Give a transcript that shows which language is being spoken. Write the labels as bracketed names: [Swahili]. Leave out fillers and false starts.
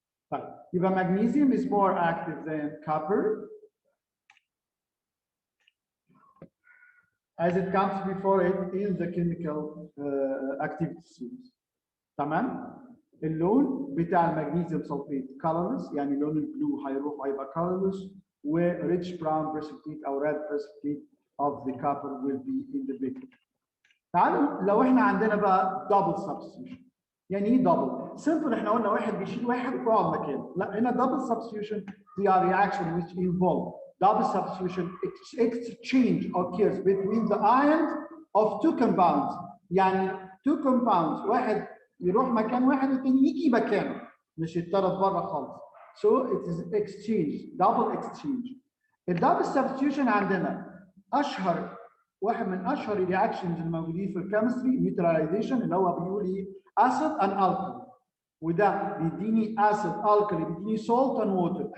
[Arabic] طيب يبقى [English] magnesium is more active than copper as it comes before it in the chemical activity series. [Arabic] تمام. اللون بتاع المغنيسيوم سلفيت colorless، يعني لون البلو هيروح هيبقى colorless، و rich brown precipitate او [English] red precipitate of the copper will be in the picture. [Arabic] تعالوا لو احنا عندنا بقى double substitution. يعني ايه double؟ simple، احنا قلنا واحد بيشيل واحد ويقعد مكانه. لا، هنا [English] double substitution they are reaction which involve double substitution exchange occurs between the ions of two compounds. [Arabic] يعني two compounds، واحد يروح مكان واحد والتاني يجي مكانه، مش يتطرد بره خالص. [English] So it is exchange، double exchange. [Arabic] الدبل substitution عندنا اشهر واحد من اشهر الرياكشنز الموجودين في الكيمستري نيوتراليزيشن، اللي هو بيقول ايه؟ اسيد اند الكلي، وده بيديني اسيد الكلي بيديني سولت اند ووتر.